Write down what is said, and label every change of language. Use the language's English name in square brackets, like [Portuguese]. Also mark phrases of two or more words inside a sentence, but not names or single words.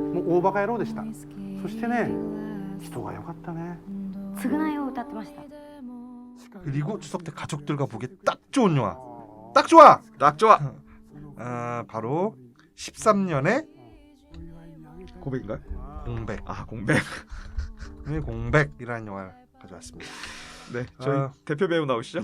[Japanese] 大バカ野郎でした。そしてね、人が良かったね。償いを歌ってました。 [Korean] 그리고 추석 때 가족들과 보기에 딱 좋은 영화. 딱 좋아. 딱 좋아. 바로 13년의 고백인가요? 공백. 아, 공백. 공백이라는 영화를 가져왔습니다. 네, 저희 대표 배우 나오시죠?